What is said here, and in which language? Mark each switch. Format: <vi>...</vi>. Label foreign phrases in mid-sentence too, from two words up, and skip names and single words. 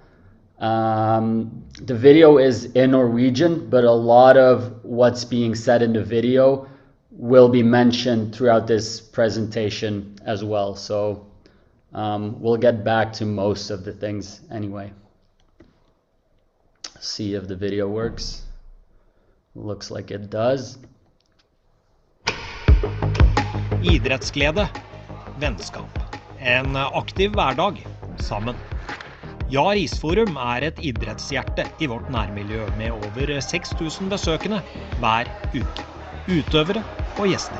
<en>The video is in Norwegian, but a lot of what's being said in the video will be mentioned throughout this presentation as well. So we'll get back to most of the things anyway. See if the video works. Looks like it does.</en> <no>Idrettsglede, vennskap, en aktiv hverdag sammen. JAR Isforum et idrettshjerte I vårt nærmiljø med over 6000 besøkende hver uke. Utøvere og gjester.</no>